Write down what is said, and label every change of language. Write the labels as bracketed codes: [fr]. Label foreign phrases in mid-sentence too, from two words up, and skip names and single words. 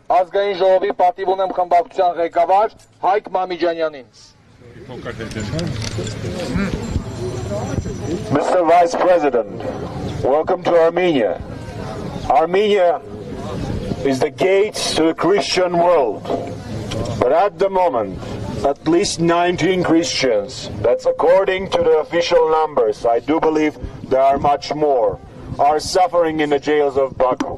[hy] ազգային ժողովի պատիվ ունեմ խմբակցության ղեկավար Հայկ Մամիջանյանին։ [en] Mr. Vice President, welcome to Armenia. Armenia is the gate to the Christian world. But at the moment, at least 19 Christians, that's according to the official numbers, I do believe there are much more, are suffering in the jails of Baku.